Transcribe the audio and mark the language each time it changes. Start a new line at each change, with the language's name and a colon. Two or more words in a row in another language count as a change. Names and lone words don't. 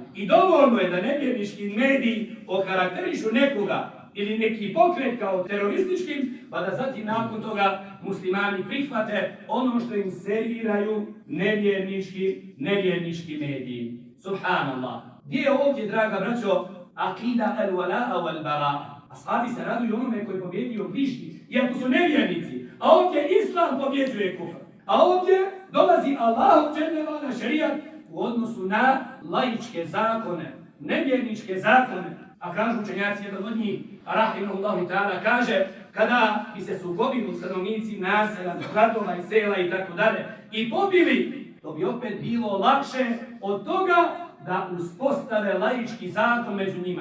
Bosnian: I dovoljno je da nevjernički mediji okarakterišu nekoga ili neki pokret kao terorističkim, pa da zatim nakon toga muslimani prihvate ono što im serviraju nevjernički mediji. Subhanallah. Gdje je ovdje, draga braćo,
Arabic: عقيدة الولاء والبراء?
Bosnian: Ashabi se raduju onome koji je pobjedio bližnji, iako su nevjernici. A ovdje islam pobjeđuje kufr. A ovdje dolazi Allahov
Arabic: جل وعلا
Bosnian: šerijat u odnosu na laičke zakone, nevjerničke zakone. A kažu učenjaci, jedan od njih,
Arabic: رحمه الله تعالى,
Bosnian: kaže kada bi se sukobili stanovnici naselja, gradova i sela i tako dalje i pobili, to bi opet bilo lakše od toga da uspostave laički zakon među njima.